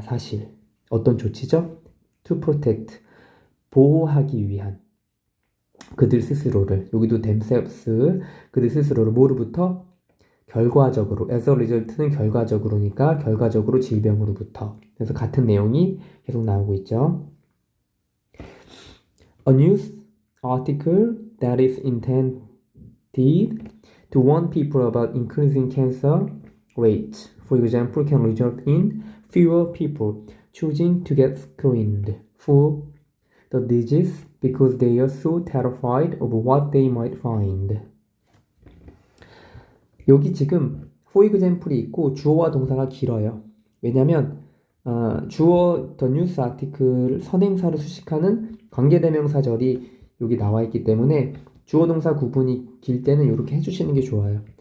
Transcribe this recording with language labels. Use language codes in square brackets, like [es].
[ko] 사실 어떤 조치죠? [en] to protect [ko] 보호하기 위한 그들 스스로를 여기도 themselves 그들 스스로를 뭐로부터? 결과적으로 [en] as a result [ko] 는 결과적으로니까 결과적으로 질병으로부터 그래서 같은 내용이 계속 나오고 있죠. [en] A news article that is intended to warn people about increasing cancer rates for example, can result in fewer people choosing to get screened for the disease because they are so terrified of what they might find. [ko] 여기 지금 [en] for example [ko] 이 있고 주어와 동사가 길어요. 왜냐면 주어 [en] the news article [ko] 선행사를 수식하는 관계대명사절이 여기 나와 있기 때문에 주어 동사 구분이 길 때는 이렇게 해주시는 게 좋아요.